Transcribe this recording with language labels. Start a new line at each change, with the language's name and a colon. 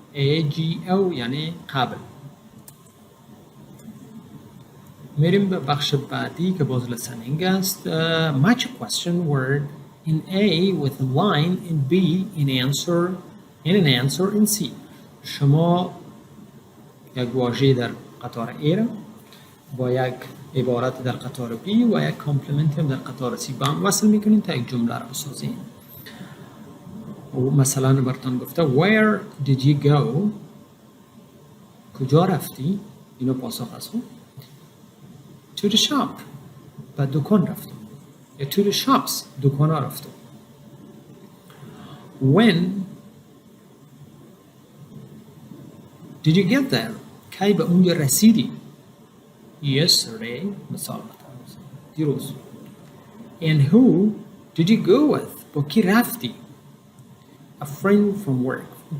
Persian: ago یعنی قبل. میریم به بخش بعدی که باز listening است.
English: Match a question word in A with a line in B in an answer in C.
Persian: شما یک واژه در قطار A را با یک عبارت در قطار B و یک کامپلمنت هم در قطار C با هم وصل میکنین تا یک جمله را بسازین. و مثلا براتون گفته
English: Where did you go?
Persian: کجا رفتی؟ اینو پاسخ است.
English: To the shop.
Persian: به دکان رفتم.
English: یا to the shops.
Persian: دکان ها رفتم.
English: When did you get there?
Persian: کی به اونجا رسیدی؟
English: Yesterday.
Persian: مثال دیروز.
English: And who did you go with?
Persian: با کی رفتی؟
English: A friend from work.